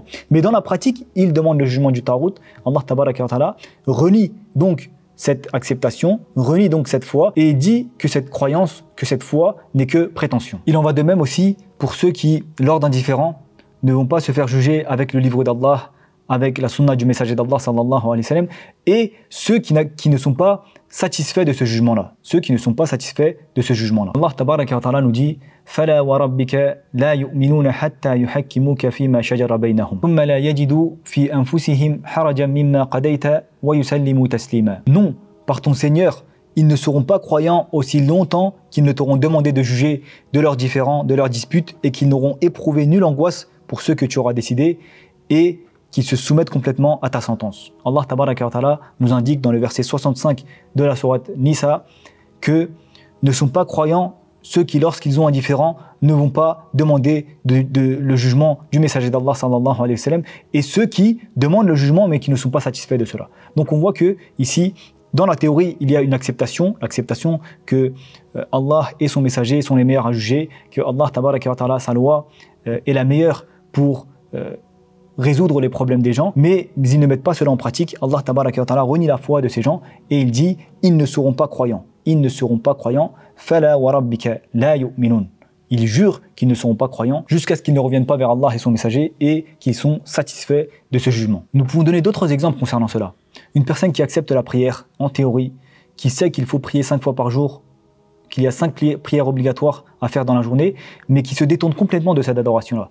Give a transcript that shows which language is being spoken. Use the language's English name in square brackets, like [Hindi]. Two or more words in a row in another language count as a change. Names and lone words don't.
[French] Mais dans la pratique, ils demandent le jugement du tarout. [Arabic] الله تبارك وتعالى [French] renie donc cette acceptation, renie donc cette foi et dit que cette croyance, que cette foi n'est que prétention. Il en va de même aussi pour ceux qui, lors d'un différend, ne vont pas se faire juger avec le livre d'Allah, avec la sunna du messager d'Allah [Arabic] صلى الله عليه وسلم, [French] et ceux qui ne sont pas satisfaits de ce jugement-là. [Arabic] الله تبارك وتعالى [French] nous dit [Arabic] فَلَا وَرَبِّكَ لَا يُؤْمِنُونَ حَتَّى يُحَكِّمُوكَ فِيمَا شَجَرَ بَيْنَهُمْ ثُمَّ لَا يَجِدُوا فِي أَنفُسِهِمْ حَرَجًا مِمَّا قَضَيْتَ وَيُسَلِّمُوا تَسْلِيمًا. [French] Non, par ton Seigneur, ils ne seront pas croyants aussi longtemps qu'ils ne t'auront demandé de juger de leurs différends, de leurs disputes, et qu'ils n'auront éprouvé nulle angoisse pour ce que tu auras décidé, et qu'ils se soumettent complètement à ta sentence. [Arabic] الله تبارك وتعالى [French] nous indique dans le verset 65 de la sourate Nisa que ne sont pas croyants ceux qui, lorsqu'ils ont un différend, ne vont pas demander le jugement du messager d'Allah [Arabic] صلى الله عليه وسلم, [French] et ceux qui demandent le jugement mais qui ne sont pas satisfaits de cela. Donc on voit que ici, dans la théorie, il y a une acceptation que Allah et son messager sont les meilleurs à juger, que [Arabic] الله تبارك وتعالى, [French] sa loi est la meilleure pour résoudre les problèmes des gens, mais ils ne mettent pas cela en pratique. [Arabic] الله تبارك وتعالى [French] renie la foi de ces gens et il dit ils ne seront pas croyants. Ils ne seront pas croyants. [Arabic] فلا وربك لا يؤمنون. [French] Ils jurent qu'ils ne seront pas croyants jusqu'à ce qu'ils ne reviennent pas vers Allah et son messager et qu'ils sont satisfaits de ce jugement. Nous pouvons donner d'autres exemples concernant cela. Une personne qui accepte la prière en théorie, qui sait qu'il faut prier 5 fois par jour, qu'il y a 5 prières obligatoires à faire dans la journée, mais qui se détourne complètement de cette adoration-là.